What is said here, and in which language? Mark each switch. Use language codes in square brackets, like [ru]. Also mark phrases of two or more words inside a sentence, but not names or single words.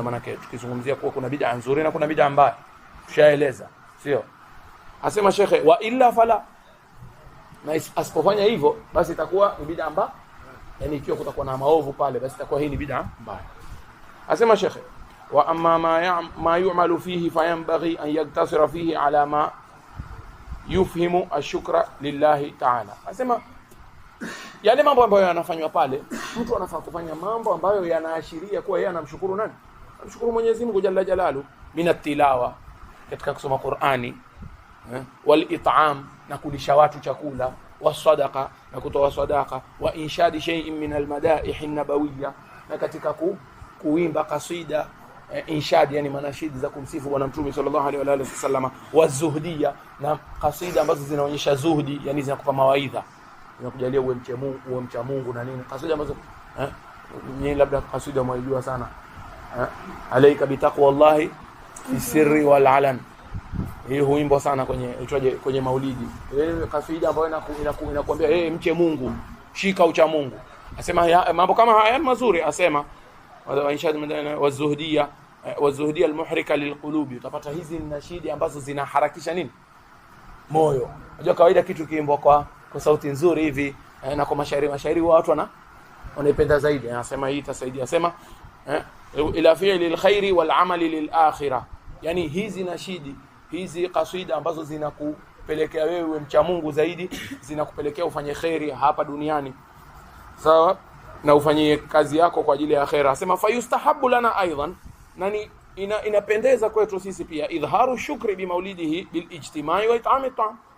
[sw] Maana yake tukizungumzia kuwa kuna bid'a nzuri na kuna bid'a mbaya tushaeleza, sio? Asema shekhe, [ar] وإلا فلا, [sw] na asipofanya hivyo basi itakuwa ni bid'a mbaya. Yani ikiwa kutakuwa na maovu pale, basi itakuwa hii ni bid'a mbaya. Asema shekhe, [ar] وأما ما يعمل فيه فينبغي أن يقتصر فيه على ما يفهم الشكر لله تعالى. [sw] Asema yale mambo ambayo yanafanywa pale, mtu anafaa kufanya mambo ambayo yanaashiria kuwa yeye anamshukuru nani? Anamshukuru Mwenyezi Mungu [ar] جل جلاله, من التلاوة, [sw] katika kusoma Qur'ani, [ar] والإطعام, [sw] na kulisha watu chakula, wasadaqa, na kutoa sadaqa, [ar] وإنشاد شيء من المدائح النبوية, [sw] na katika kuimba kasida, inshad yani manashidi za kumsifu bwana Mtume [ar] صلى الله عليه وعلى آله وسلم, والزهدية, [sw] na kasida ambazo zinaonyesha zuhdi, yani zinakupa mawaidha, zinakujalia uwe mcha Mungu na nini. Kasida ambazo ni labda kasida mwaijua sana, [ar] عليك بتقوى الله في السر والإعلان, [sw] hii huimbo sana kwenye maulidi. Kasida ambayo inakuambia mche Mungu, shika ucha Mungu. Asema mambo kama haya mazuri, asema [ar] والإنشاد والزهدية المحركة للقلوب. [sw] Utapata hizi nashidi ambazo zinaharakisha nini? Moyo. Unajua kawaida kitu kiimbwa kwa sauti nzuri hivi na kwa mashairi watu wanaipenda zaidi. Anasema hii itasaidia. Asema [ar] إلى فعل الخير والعمل للآخرة. [sw] Yani hizi nashidi, hizi kasida ambazo zinakupelekea wewe mcha Mungu zaidi, zinakupelekea ufanye khairi hapa duniani, sawa, na ufanyie kazi yako kwa ajili ya akhera. [ar] Asema فيستحب لنا أيضا, [sw] nani inapendeza kwetu sisi pia, [ar] إظهار الشكر بمولده بالاجتماع وإطعام الطعام.